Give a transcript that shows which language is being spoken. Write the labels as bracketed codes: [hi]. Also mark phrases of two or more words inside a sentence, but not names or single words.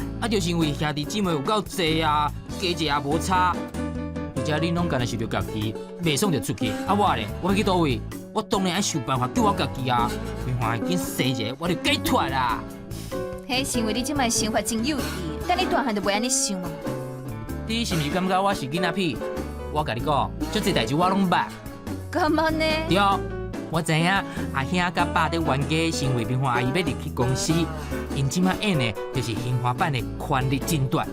[nan] 啊，就是因为兄弟姊妹有够济啊，家者也无差。而且恁拢干那想着家己，袂爽就出去。啊我咧，我要去倒位？我当然爱想办法救我家己啊！平花已经生一个，我就解脱啦。迄是因为你即摆想法真幼稚，但你大汉就袂安尼想啊。你是毋是感觉我是囡仔屁？我甲你讲，足侪代志我拢捌。干嘛呢？对，我知影阿兄甲爸伫冤家，是因为平花阿姨要入去公司，因即摆演的就是杏花版的权力争夺。